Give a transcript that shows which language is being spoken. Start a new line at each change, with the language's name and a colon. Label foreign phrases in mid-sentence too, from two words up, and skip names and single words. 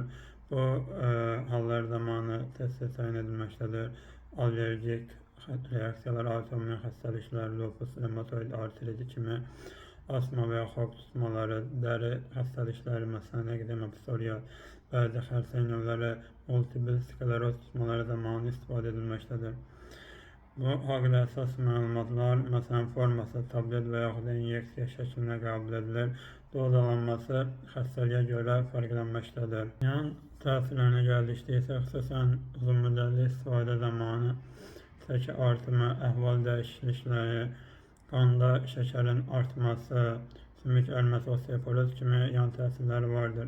Turkish: Bu hallar zamanı test tayin edilmektedir. Alerjik reaksiyalar, autoimmün hastalıklar, lupus, revmatoid artrit kimi asma veya xork tutmaları, deri hastalıkları, mesela egzema, psoriaz, bazı
Azerbaijani: xəstəlik növləri,
Turkish: multiple skleroz tutmaları zamanı istifade edilmektedir.
Azerbaijani: Bu haqqında əsas məlumatlar, məsələn, forması tablet və yaxud da inyeksiya şəklində qəbul edilir. Dozalanması xəstəliyə görə fərqlənməkdədir. Yan təsirlərinə gəldikdə isə xüsusən uzun müddətli istifadə zamanı çəki artımı, əhval dəyişiklikləri, qanda şəkərin artması, sümük ərməsi, osteoporoz kimi yan təsirləri vardır.